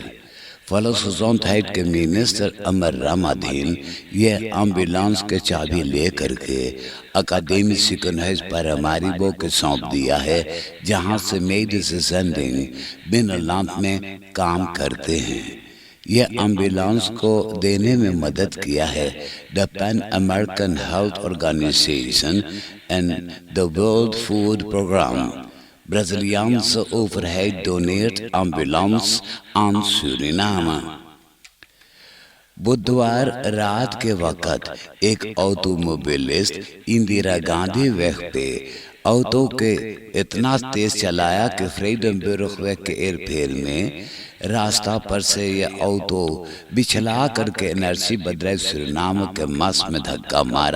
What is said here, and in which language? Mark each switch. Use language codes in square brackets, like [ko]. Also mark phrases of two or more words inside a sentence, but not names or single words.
[ur] فلسفزونتھائٹ کے منسٹر امر رامادھین یہ ایمبولینس کے چابی لے کر کے اکیڈمی سکنہز پاراماریبو کے سونپ دیا ہے، جہاں سے میڈیسن سینڈنگ نیدرلینڈ میں کام کرتے ہیں۔ یہ ایمبولینس کو دینے میں مدد کیا ہے دی پین امریکن ہیلتھ آرگنائزیشن اینڈ دی ورلڈ فوڈ پروگرام۔ [nl] Braziliaanse overheid doneert ambulance aan Suriname۔ [ur] بدھوار رات کے وقت ایک آٹوموبلسٹ اندرا گاندھی ویگ پہ آٹو کے اتنا تیز چلایا کہ فریڈم بیورو ویگ کے ایر پھیر میں راستہ پر سے یہ آٹو بچھلا کر کے انرسی بدرائے سورینام کے مس میں دھکا مارا۔